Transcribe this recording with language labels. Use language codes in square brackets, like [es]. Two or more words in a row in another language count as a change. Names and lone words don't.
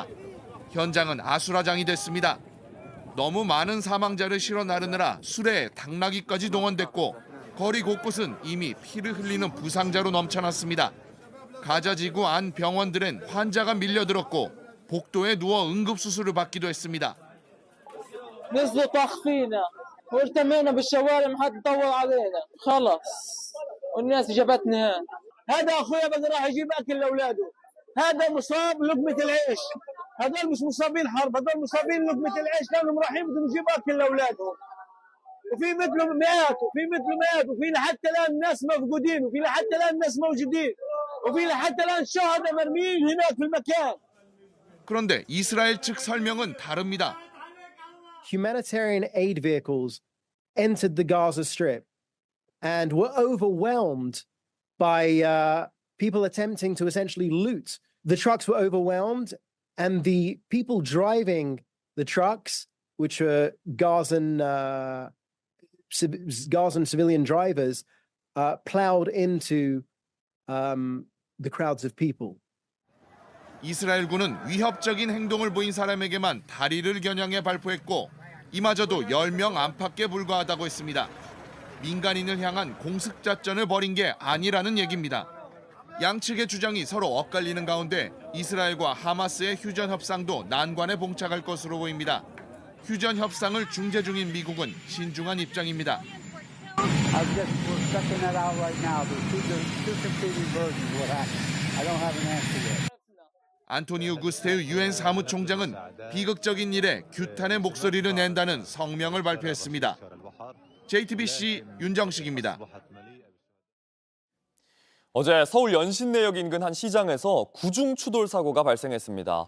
[ko] 현장은 아수라장이 됐습니다. 너무 많은 사망자를 실어 나르느라 수레에 당나귀까지 동원됐고 거리 곳곳은 이미 피를 흘리는 부상자로 넘쳐났습니다. 가자지구 안 병원들은 환자가 밀려들었고 복도에 누워 응급수술을 받기도 했습니다. [ar] والتمينا بالشوارع ما حد طول علينا خلص والناس جابتنا هذا اخويا بده راح يجيب اكل لاولاده هذا مصاب لقمه العيش هذول مش مصابين حرب هذول مصابين لقمه العيش لانهم رايحين بدهم يجيبوا اكل لاولادهم وفي مثلهم مئات وفي لحتى الان ناس مفقودين وفي لحتى الان ناس موجودين وفي لحتى الان شهداء مرميين هناك في المكان. [ko] 그런데 이스라엘 측 설명은 다릅니다. [en] Humanitarian aid vehicles entered the Gaza Strip and were overwhelmed by people attempting to essentially loot. The trucks were overwhelmed, and the people driving the trucks, which were Gazan civilian drivers, plowed into the crowds of people. [ko] 이스라엘군은 위협적인 행동을 보인 사람에게만 다리를 겨냥해 발포했고 이마저도 10명 안팎에 불과하다고 했습니다. 민간인을 향한 공습작전을 벌인 게 아니라는 얘기입니다. 양측의 주장이 서로 엇갈리는 가운데 이스라엘과 하마스의 휴전 협상도 난관에 봉착할 것으로 보입니다. 휴전 협상을 중재 중인 미국은 신중한 입장입니다. [en] we're checking that out right now. There's two competing versions of what happened. I don't have an answer yet. [ko] 안토니오 구스테우 유엔 사무총장은 비극적인 일에 규탄의 목소리를 낸다는 성명을 발표했습니다. JTBC 윤정식입니다. 어제 서울 연신내역 인근 한 시장에서 구중 추돌 사고가 발생했습니다.